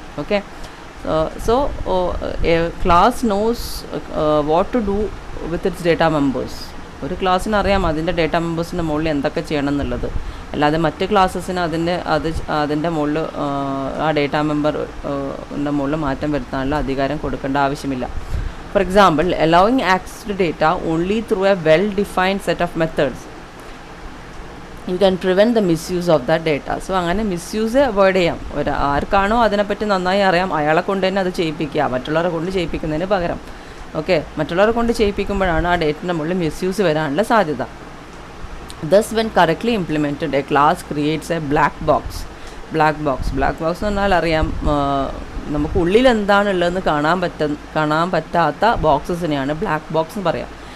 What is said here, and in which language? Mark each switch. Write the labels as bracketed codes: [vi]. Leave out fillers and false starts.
[en] Okay, so a class knows what to do with its data members. [ml] ഒരു ക്ലാസ്സിന് അറിയാം അതിൻ്റെ ഡേറ്റ മെമ്പേഴ്സിൻ്റെ മുകളിൽ എന്തൊക്കെ ചെയ്യണം എന്നുള്ളത്. അല്ലാതെ മറ്റ് ക്ലാസ്സസിന് അതിൻ്റെ മുകളിൽ ആ ഡേറ്റ മെമ്പറിൻ്റെ മുകളിൽ മാറ്റം വരുത്താനുള്ള അധികാരം കൊടുക്കേണ്ട ആവശ്യമില്ല. [en] For example, allowing access to data only through a well-defined set of methods, you can prevent the misuse of that data. [ml] So അങ്ങനെ മിസ്യൂസ് അവോയ്ഡ് ചെയ്യാം. ആർക്കാണോ അതിനെപ്പറ്റി നന്നായി അറിയാം അയാളെ കൊണ്ട് തന്നെ അത് ചെയ്യിപ്പിക്കുക, മറ്റുള്ളവരെ കൊണ്ട് ചെയ്യിപ്പിക്കുന്നതിന് പകരം. ഓക്കെ, മറ്റുള്ളവരെ കൊണ്ട് ചെയ്യിപ്പിക്കുമ്പോഴാണ് ആ ഡേറ്റിൻ്റെ മുകളിൽ മിസ്യൂസ് വരാനുള്ള സാധ്യത. [en] Thus when correctly implemented, a class creates a black box [ml] എന്ന് പറഞ്ഞാൽ അറിയാം, നമുക്ക് ഉള്ളിൽ എന്താണുള്ളതെന്ന് കാണാൻ പറ്റാത്ത ബോക്സസിനെയാണ് ബ്ലാക്ക് ബോക്സ് എന്ന് പറയാം.